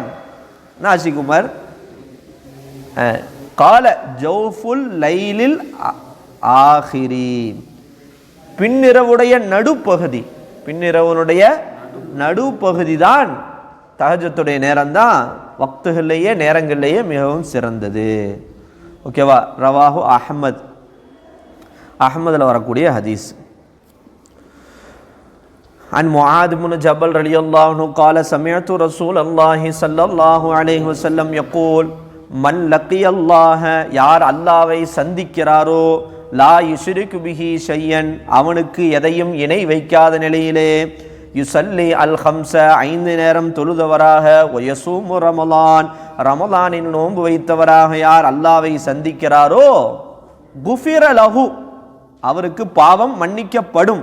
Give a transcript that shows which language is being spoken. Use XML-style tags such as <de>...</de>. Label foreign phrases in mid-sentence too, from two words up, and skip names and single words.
<ta>நாசிகுமார்</ta> <ar>قال جوف الليل الآخر,</ar> <ta>பின்னிரவுடைய நடுப்பகுதி, பின்னிரவுடைய நடுப்பகுதி தான் தஹஜ்ஜுடைய நேரம் தான் வக்துகளிலேயே நேரங்களிலேயே மிகவும் சிறந்தது. ஓகேவா?</ta> <ar>رواه أحمد,</ar> <ta>அஹ்மதில் வரக்கூடிய ஹதீஸ்.</ta> <ar>عن معاذ بن جبل رضي الله عنه قال سمعت رسول الله صلى الله عليه وسلم يقول من لقي الله,</ar> <ta>யார் அல்லாஹ்வை சந்திக்கிறாரோ,</ta> <ar>لا يشرك به شيئا,</ar> <ta>அவனுக்கு எதையும் இணை வைக்காத நிலையிலே,</ta> <ar>يصلي الخمس,</ar> <ta>5 நேரம் தொழுதவராக,</ta> <ar>ويصوم رمضان,</ar> <ta>ரமலானின் நோன்பு வைத்தவராக யார் அல்லாஹ்வை சந்திக்கிறாரோ,</ta> <ar>غفر له,</ar> <ta>அவருக்கு பாவம் மன்னிக்கப்படும்.</ta>